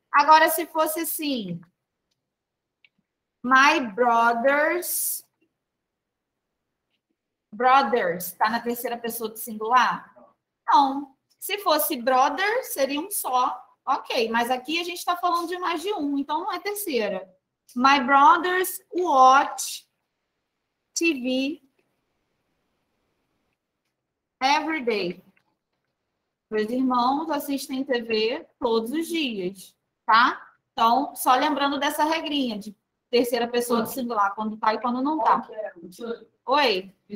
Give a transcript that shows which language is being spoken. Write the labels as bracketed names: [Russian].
[Portuguese] Agora, se fosse assim, [English] my brothers, [Portuguese] está na terceira pessoa do singular? Não. Se fosse brother, seria um só. Ok, mas aqui a gente está falando de mais de um, então não é terceira. [English] My brothers watch TV every day. [Portuguese] Meus irmãos assistem TV todos os dias, tá? Então, só lembrando dessa regrinha de terceira pessoa do singular, quando tá e quando não tá. Oi?